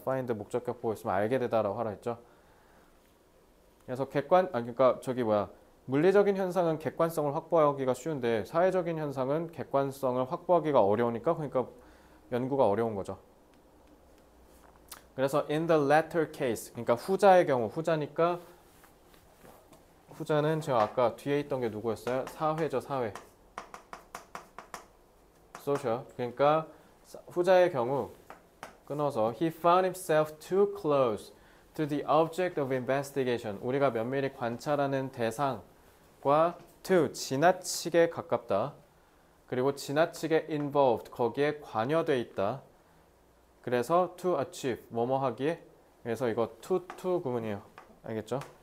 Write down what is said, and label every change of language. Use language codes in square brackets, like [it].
[ko] find 목적격 보고 있으면 알게 되다라고 하라 했죠. 그래서 그러니까 물리적인 현상은 객관성을 확보하기가 쉬운데 사회적인 현상은 객관성을 확보하기가 어려우니까 그러니까 연구가 어려운 거죠. 그래서 in the latter case, 그러니까 후자의 경우, 후자니까 후자는 제가 아까 뒤에 있던 게 누구였어요? 사회죠, 사회. [en] social. [ko] 그러니까 후자의 경우 끊어서 [en] he found himself too close to the object of investigation. [ko] 우리가 면밀히 관찰하는 대상과 to 지나치게 가깝다. 그리고 지나치게 involved 거기에 관여돼 있다. 그래서 to achieve 뭐뭐 하기에 그래서 이거 to 구문이에요. 알겠죠?